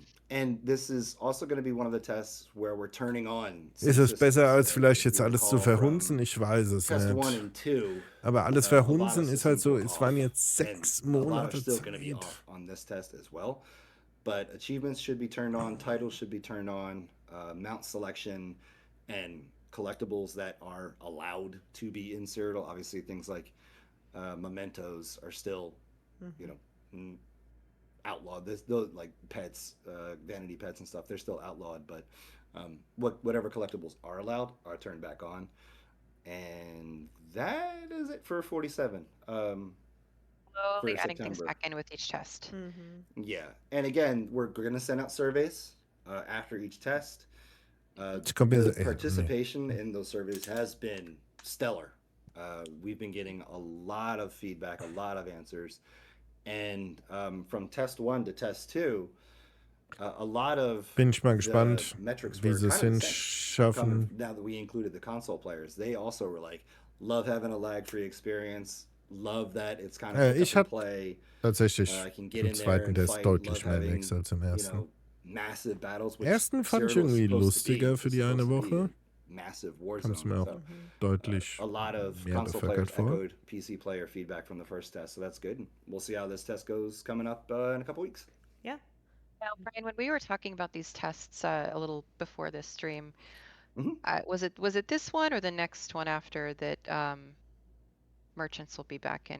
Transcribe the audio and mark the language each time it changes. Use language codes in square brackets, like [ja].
[en] And this is also going to be one of the tests where we're turning on. [de] Ist es besser, als vielleicht jetzt alles zu verhunzen? Ich weiß es nicht. Aber alles verhunzen ist halt so, es waren jetzt 6 Monate Zeit. [en] On this test as well. But achievements should be turned on, titles should be turned on, mount selection, and collectibles that are allowed to be inserted. Obviously, things like mementos are still, outlawed. Those like pets, vanity pets and stuff, they're still outlawed, but whatever collectibles are allowed are turned back on. And that is it for 47. Slowly adding things back in with each test. Yeah, and again, we're going to send out surveys after each test. The participation in those surveys has been stellar. We've been getting a lot of feedback, a lot of answers. And from test 1 to test 2, a lot of [de] Bin ich mal gespannt, [en] metrics [de] wie sie es hinschaffen. [en] Now that we included the console players, they also were like, love having a lag-free experience, love that it's kind of [de] ich habe tatsächlich im zweiten Test deutlich mehr Lags als im ersten. Ersten fand ich irgendwie lustiger für die eine Woche. Kam es mir auch deutlich mehr bevölkert vor. [en] PC player feedback from the first test, so that's good. We'll see how this test goes coming up in a couple weeks. Yeah. Now, Brian, when we were talking about these tests a little before this stream, was it this one or the next one after that merchants will be back in?